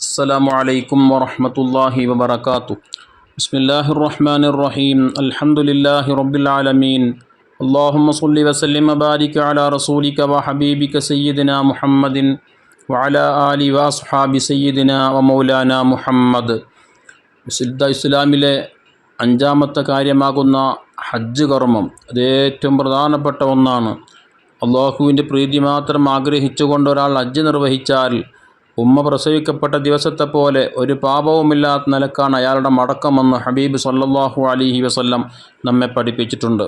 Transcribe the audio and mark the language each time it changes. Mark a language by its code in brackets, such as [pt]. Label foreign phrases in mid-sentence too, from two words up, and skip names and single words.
[ar] السلام عليكم ورحمة الله وبركاته. بسم الله الرحمن الرحيم. الحمد لله رب العالمين. اللهم صل وسلم وبارك على رسولك وحبيبك سيدنا محمد وعلى آله وأصحاب سيدنا ومولانا മുഹമ്മദ്. [ml] വിശുദ്ധ ഇസ്ലാമിലെ അഞ്ചാമത്തെ കാര്യമാകുന്ന ഹജ്ജ് കർമ്മം അത് ഏറ്റവും പ്രധാനപ്പെട്ട ഒന്നാണ്. അള്ളാഹുവിൻ്റെ പ്രീതി മാത്രം ആഗ്രഹിച്ചുകൊണ്ട് ഒരാൾ ഹജ്ജ് നിർവഹിച്ചാൽ ഉമ്മ പ്രസവിക്കപ്പെട്ട ദിവസത്തെ പോലെ ഒരു പാപവുമില്ലാത്ത നിലക്കാണ് അയാളുടെ മടക്കമെന്ന് ഹബീബ് [ar] صلى الله عليه وسلم [ml] നമ്മെ പഠിപ്പിച്ചിട്ടുണ്ട്.